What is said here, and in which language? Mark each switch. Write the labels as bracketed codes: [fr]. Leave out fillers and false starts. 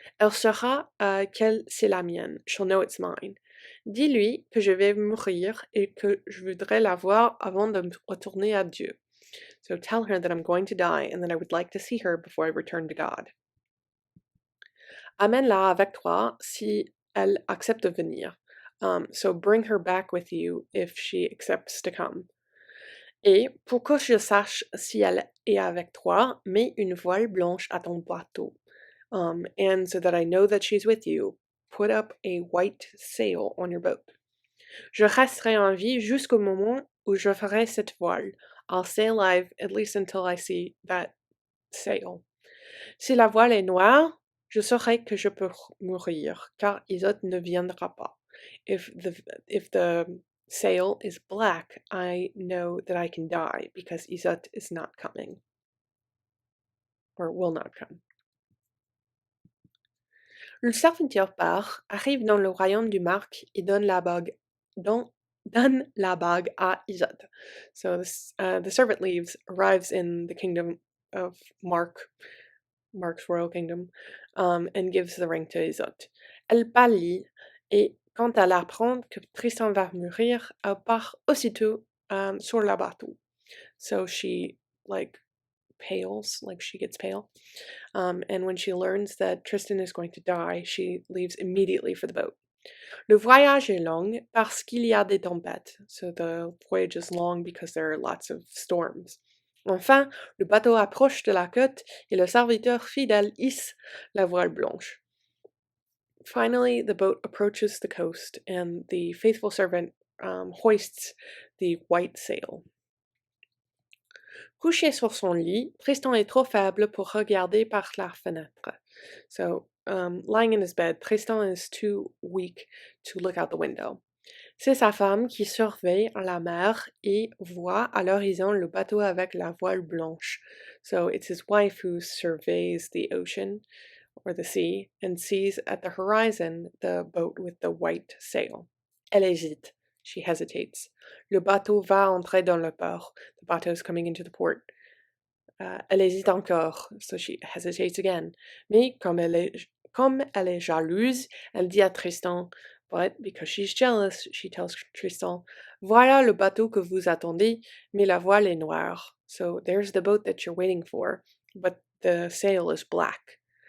[fr] Elle saura qu'elle c'est la mienne. [en] She'll know it's mine. [fr] Dis-lui que je vais mourir et que je voudrais la voir avant de retourner à Dieu. [en] So tell her that I'm going to die and that I would like to see her before I return to God. [fr] Amène-la avec toi si elle accepte de venir. [en] So bring her back with you if she accepts to come. [fr] Et pour que je sache si elle est avec toi, mets une voile blanche à ton bateau. [en] And so that I know that she's with you, put up a white sail on your boat. [fr] Je resterai en vie jusqu'au moment où je ferai cette voile. [en] I'll stay alive at least until I see that sail. [fr] Si la voile est noire, je saurai que je peux mourir, car Isotte ne viendra pas. [en] If the sail is black, I know that I can die, because Isotte is not coming. Or will not come. [fr] Le serviteur part, arrive dans le royaume du Marc et donne la bague à Isotte. [en] So the servant leaves, arrives in the kingdom of Mark's royal kingdom, and gives the ring to Isotte. [fr] Elle pâlit, et quand elle apprend que Tristan va mourir, elle part aussitôt sur le bateau. [en] So she, pales, she gets pale. And when she learns that Tristan is going to die, she leaves immediately for the boat. [fr] Le voyage est long parce qu'il y a des tempêtes. [en] So the voyage is long because there are lots of storms. [fr] Enfin, le bateau approche de la côte et le serviteur fidèle hisse la voile blanche. [en] Finally, the boat approaches the coast and the faithful servant hoists the white sail. [fr] Couché sur son lit, Tristan est trop faible pour regarder par la fenêtre. [en] So, lying in his bed, Tristan is too weak to look out the window. [fr] C'est sa femme qui surveille la mer et voit à l'horizon le bateau avec la voile blanche. [en] So it's his wife who surveys the ocean or the sea and sees at the horizon the boat with the white sail. [fr] Elle hésite. [en] She hesitates. [fr] Le bateau va entrer dans le port. [en] The bateau is coming into the port. [fr] Elle hésite encore, [en] so she hesitates again. [fr] Mais comme elle est jalouse, elle dit à Tristan, [en] but because she's jealous, she tells Tristan, [fr] voilà le bateau que vous attendez, mais la voile est noire. [en] So there's the boat that you're waiting for, but the sail is black.